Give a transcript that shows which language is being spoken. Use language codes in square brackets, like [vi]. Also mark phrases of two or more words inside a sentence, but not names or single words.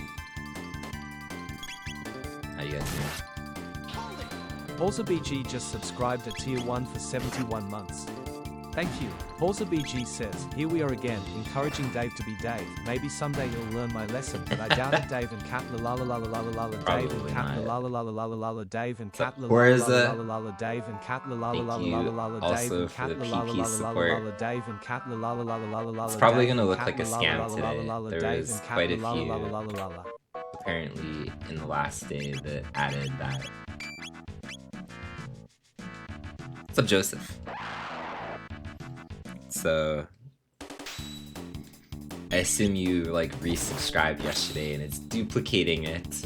[en] How you guys doing? Horza BG just subscribed at tier 1 for 71 months. Thank you. Horza BG says, here we are again, encouraging Dave to be Dave. Maybe someday you'll learn my lesson, but I doubt it. Dave and Cap la la la la la la la Dave and Cap la la la la la la la Dave and Cap la la la la la la Dave and Cap la la la la la la Dave and Cap la la la la la Dave and Cap la la la la la la. It's probably gonna look like a scam today. There was quite a few apparently in the last day that added that. What's up, Joseph? So I assume you like resubscribed yesterday and it's duplicating it.